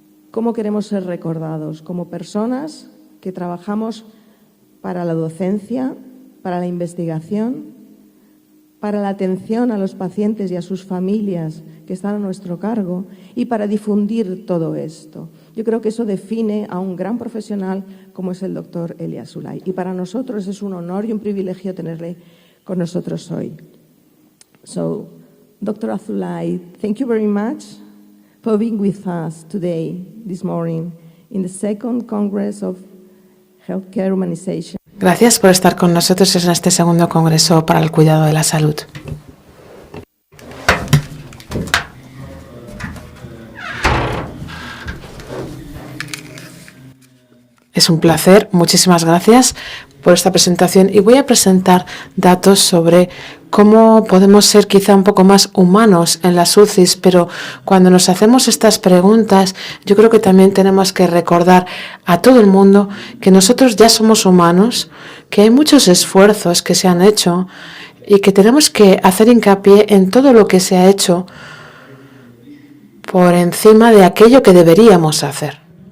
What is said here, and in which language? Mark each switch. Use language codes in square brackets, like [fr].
[es] cómo queremos ser recordados como personas que trabajamos para la docencia, para la investigación, para la atención a los pacientes y a sus familias que están a nuestro cargo y para difundir todo esto. Yo creo que eso define a un gran profesional como es el doctor Eli Azoulay. Y para nosotros es un honor y un privilegio tenerle con nosotros hoy. [en] So, Dr. Azoulay, thank you very much for being with us today, this morning, in the second Congress of Healthcare Humanization. [es] Gracias por estar con nosotros en este segundo Congreso para el Cuidado de la Salud. Es un placer, muchísimas gracias por esta presentación y voy a presentar datos sobre cómo podemos ser quizá un poco más humanos en las UCIs, pero cuando nos hacemos estas preguntas yo creo que también tenemos que recordar a todo el mundo que nosotros ya somos humanos, que hay muchos esfuerzos que se han hecho y que tenemos que hacer hincapié en todo lo que se ha hecho por encima de aquello que deberíamos hacer.